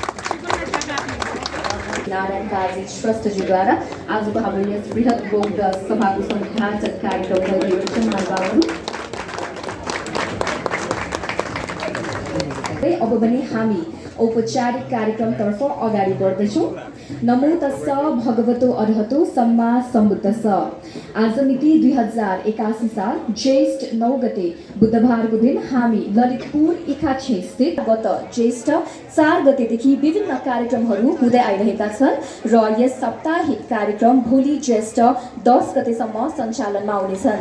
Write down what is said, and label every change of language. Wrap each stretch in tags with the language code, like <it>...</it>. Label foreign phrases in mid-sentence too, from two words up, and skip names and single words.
<ne>नारायण काजी श्रेष्ठजीद्वारा आजको हाम्रो यस बृहत बोध सभाको उद्घाटन कार्यक्रम भइरहेको छ। महानुभावहरू, अब भने हामी औपचारिक कार्यक्रमतर्फ अगाडि बढ्दैछौँ।</ne> <pi>नमो तस्स भगवतो अरहतो सम्मा सम्बुद्धस्स।</pi> <ne>आज मिति 2081 साल ज्येष्ठ 9 गते बुधबारको दिन हामी ललितपुर इखाछे स्थित गत ज्येष्ठ 4 गतेदेखि विभिन्न कार्यक्रमहरू हुँदै आइरहेका छन् र यस साप्ताहिक कार्यक्रम भोलि ज्येष्ठ 10 गतेसम्म सञ्चालनमा आउनेछन्।</ne>